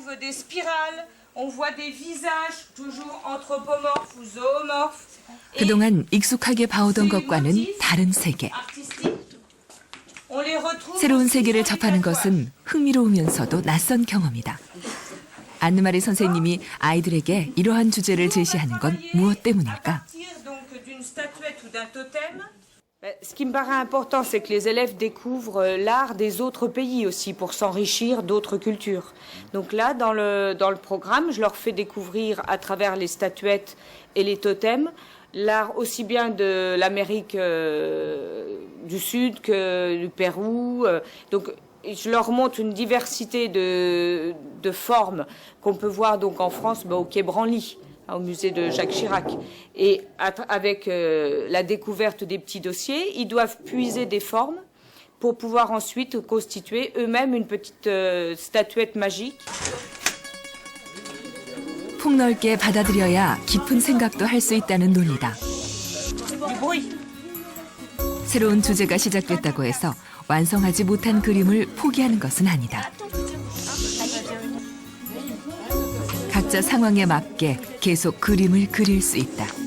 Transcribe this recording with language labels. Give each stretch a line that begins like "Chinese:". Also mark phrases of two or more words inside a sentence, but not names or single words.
Korean: 그동안 익숙하게 봐오던 것과는 다른 세계. 새로운 세계를 접하는 것은 흥미로우면서도 낯선 경험이다. 안느마리 선생님이 아이들에게 이러한 주제를 제시하는 건 무엇 때문일까?
French: Ce qui me paraît important, c'est que les élèves découvrent l'art des autres pays aussi pour s'enrichir d'autres cultures. Donc là, dans le programme, je leur fais découvrir à travers les statuettes et les totems l'art aussi bien de l'Amérique du Sud que du Pérou. Donc, je leur montre une diversité de formes qu'on peut voir donc en France, au Quai Branly, au musée de Jacques Chirac. Et avec la découverte des petits dossiers, ils doivent puiser des formes pour pouvoir ensuite constituer eux-mêmes une petite statuette magique.
Korean: 폭넓게 받아들여야 깊은 생각도 할 수 있다는 논리다. 새로운 주제가 시작됐다고 해서 완성하지 못한 그림을 포기하는 것은 아니다. 각자 상황에 맞게 계속 그림을 그릴 수 있다.